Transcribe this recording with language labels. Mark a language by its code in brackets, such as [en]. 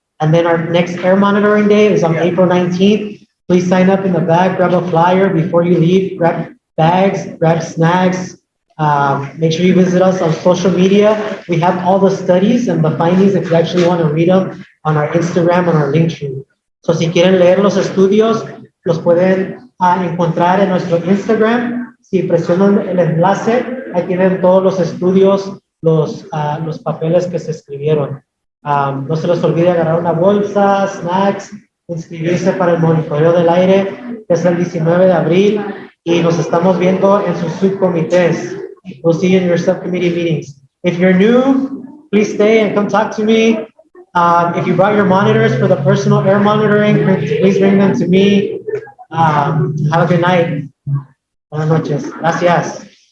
[en] And then our next air monitoring day is on April 19th. Please sign up in the back, grab a flyer before you leave, grab bags, grab snacks. Make sure you visit us on social media. We have all the studies and the findings if you actually want to read them on our Instagram and our Linktree. [es] So si quieren leer los estudios, los pueden encontrar en nuestro Instagram. Si presionan el enlace, ahí tienen todos los estudios, los papeles que se escribieron. No se les olvide agarrar una bolsa, snacks, inscribirse para el monitoreo del aire, que es el 19 de abril, y nos estamos viendo en sus subcomités. [en] We'll see you in your subcommittee meetings. If you're new, please stay and come talk to me. If you brought your monitors for the personal air monitoring, please bring them to me. Have a good night. [es] Buenas noches. Gracias.